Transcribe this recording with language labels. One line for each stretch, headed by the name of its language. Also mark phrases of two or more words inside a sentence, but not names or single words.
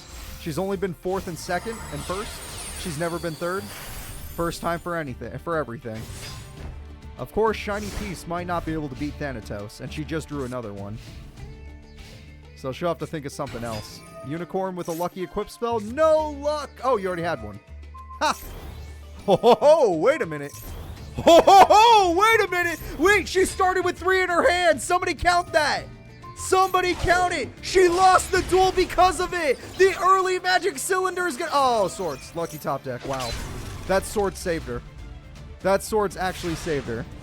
English: She's only been 4th and 2nd and 1st. She's never been 3rd. First time for anything, for everything. Of course, Shiny Peace might not be able to beat Thanatos, and she just drew another one. So she'll have to think of something else. Unicorn with a lucky equip spell? No luck! Oh, you already had one. Ha! Ho ho ho! Wait a minute. Ho ho ho! Wait a minute! Wait, she started with 3 in her hand! Somebody count that! Somebody count it! She lost the duel because of it! The early magic cylinder is gonna... Oh, swords. Lucky top deck. Wow. That sword saved her. That sword's actually saved her.